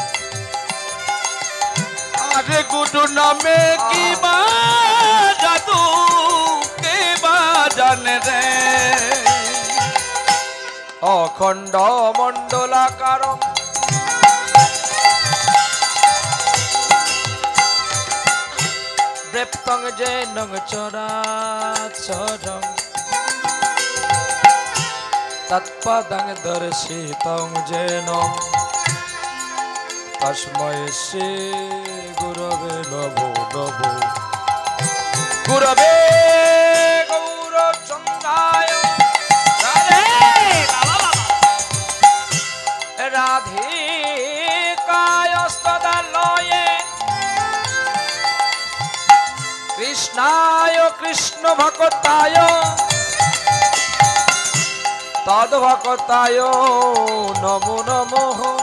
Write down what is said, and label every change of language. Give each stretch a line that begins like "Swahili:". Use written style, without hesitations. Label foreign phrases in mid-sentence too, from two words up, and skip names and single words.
Bangla: আরে গুরু নামে কি বা জাদু, কে বা জানে রে।
Sanskrit: অখণ্ড মণ্ডলাকারম ব্রেপ্তং জেনং চরাচরম তৎপদং দর্শিতং যেন তস্मै শ্রী গুরবে নমো নমো। গুরবে গৌরচন্দ্রায় রাধিকায় স্তদালয়ে কৃষ্ণায় কৃষ্ণ ভক্তায় তদ্ভক্তায় নমো নমঃ।